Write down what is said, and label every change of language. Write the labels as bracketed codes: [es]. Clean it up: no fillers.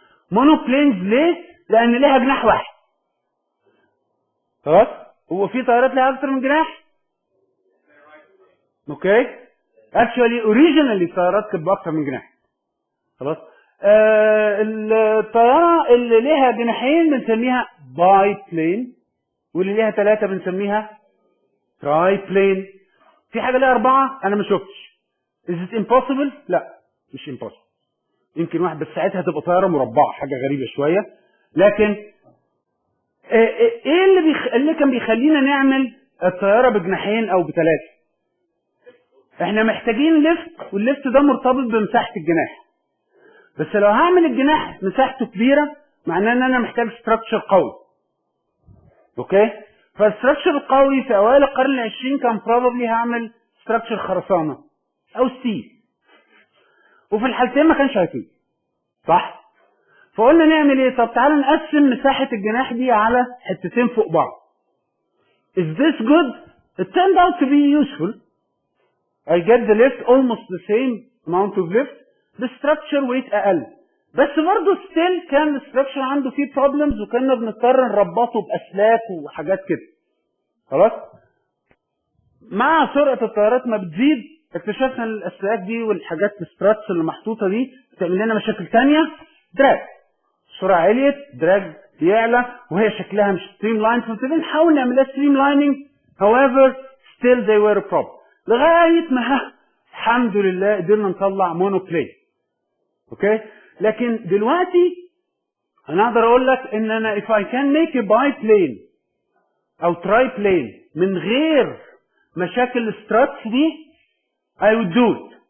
[ar] مونوبلينز ليه؟ لأن ليها جناح واحد. خلاص؟ هو في طيارات ليها أكتر من جناح؟ اوكي؟ اكشوالي اوريجينالي الطيارات كانت بأكتر من جناح. خلاص؟ الطيارة اللي ليها جناحين بنسميها باي بلين، واللي ليها 3 بنسميها تراي بلين. في حاجة ليها 4 أنا ما شفتش. [en] Is it impossible؟ [ar] لا مش [en] impossible. [ar] يمكن واحد بس ساعتها تبقى طيارة مربعة، حاجة غريبة شوية. لكن ايه اللي كان بيخلينا نعمل الطيارة بجناحين او ب3؟ احنا محتاجين ليفت، والليفت ده مرتبط بمساحة الجناح. بس لو هعمل الجناح مساحته كبيرة معناه ان انا محتاج ستراكشر قوي. اوكي؟ فالستراكشر القوي في اوائل القرن العشرين كان بروبابلي هعمل ستراكشر خرسانة او ستيل. وفي الحالتين ما كانش هيفيد. صح؟ فقلنا نعمل ايه؟ طب تعالى نقسم مساحة الجناح دي على حتتين فوق بعض. [en] Is this good? It turned out to be useful. I get the lift almost the same amount of lift. The structure weight [ar] أقل. بس برضه still كان الستراكشر عنده فيه problems وكنا بنضطر نربطه بأسلاك وحاجات كده. خلاص؟ مع سرعة الطيارات ما بتزيد اكتشفنا ان الأسلاك دي والحاجات الستراتس اللي محطوطة دي بتعمل لنا مشاكل تانية. دراج. السرعة عليت، دراج بيعلى، وهي شكلها مش ستريم لاين، فبنبتدي نحاول نعملها ستريم لايننج. [en] however still they were a problem. [ar] لغاية ما الحمد لله قدرنا نطلع مونوبلين. اوكي؟ لكن دلوقتي انا اقدر اقول لك ان انا [en] if I can make a biplane [ar] او triplane من غير مشاكل الستراتس دي [en] I would do it.